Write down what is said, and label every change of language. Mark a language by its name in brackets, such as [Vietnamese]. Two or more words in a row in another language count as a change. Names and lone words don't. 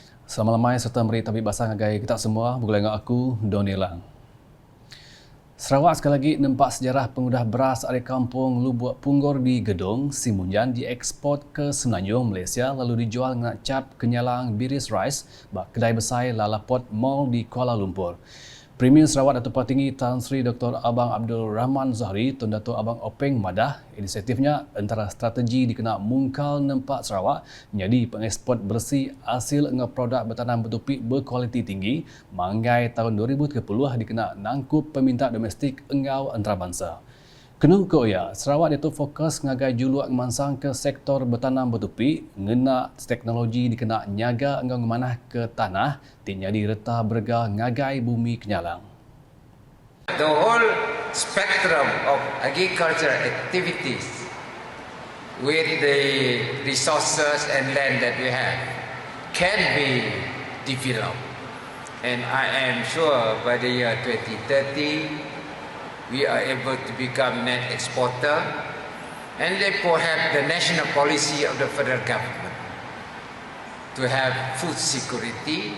[Iban] Selamat malam serta meri tabik basah ngagai kita semua. Bergulai dengan aku, Doni Lang. Sarawak sekali lagi nampak sejarah pengudah beras dari kampung Lubuk Punggor di Gedong, Simunjan dieksport ke Semenanjung, Malaysia lalu dijual dengan cap kenyalang Biris Rice bak kedai besar Lalaport Mall di Kuala Lumpur. Premier Sarawak Datuk Patinggi Tan Sri Dr. Abang Abdul Rahman Zahri Tun Datuk Abang Openg madah inisiatifnya antara strategi dikena mungkal nempak Sarawak menjadi pengeksport bersih hasil dengan produk bertanam bertopik berkualiti tinggi manggai tahun 2030 dikena nangkup peminta domestik engau antarabangsa. Kenu koya, Sarawak itu fokus ngagai juluak mansang ke sektor bertanam bertupi, ngena teknologi dikena nyaga engau memanah ke tanah, tinyadi reta berga ngagai bumi kenyalang. [English] The whole spectrum of agricultural activities with the resources and land that we have can be developed. And I am sure by the year 2030, we are able to become net exporter and therefore have the national policy of the federal government to have food security.